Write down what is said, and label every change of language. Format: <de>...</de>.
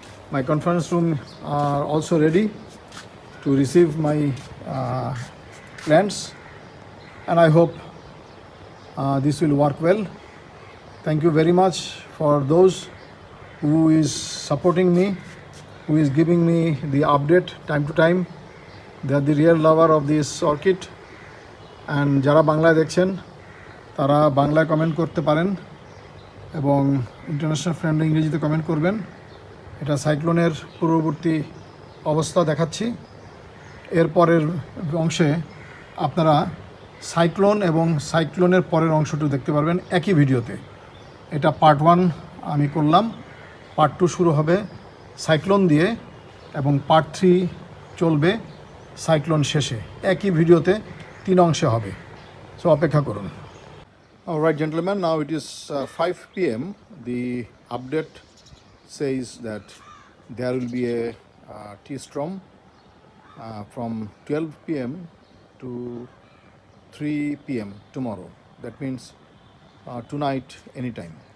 <en>My conference room are also ready to receive my plants, and I hope this will work well. Thank you very much for those who is supporting me, who is giving me the update time to time. They are the real lover of this orchid.</en> <bn>And যারা বাংলায় দেখছেন তারা বাংলায় comment করতে পারেন, এবং international friend ইংরেজিতে comment করবেন। এটা সাইক্লোনের পূর্ববর্তী অবস্থা দেখাচ্ছি। এরপরের অংশে আপনারা সাইক্লোন এবং সাইক্লোনের পরের অংশটি দেখতে পারবেন একই ভিডিওতে। এটা পার্ট 1 আমি করলাম, পার্ট 2 শুরু হবে সাইক্লোন দিয়ে, এবং পার্ট 3 চলবে সাইক্লোন শেষে। একই ভিডিওতে 3 অংশে হবে। সো অপেক্ষা করুন।</bn> <en>Alright gentlemen, now it is 5 p.m. The update says that there will be a T-storm from 12 p.m. to 3 p.m. tomorrow. That means tonight anytime.</en>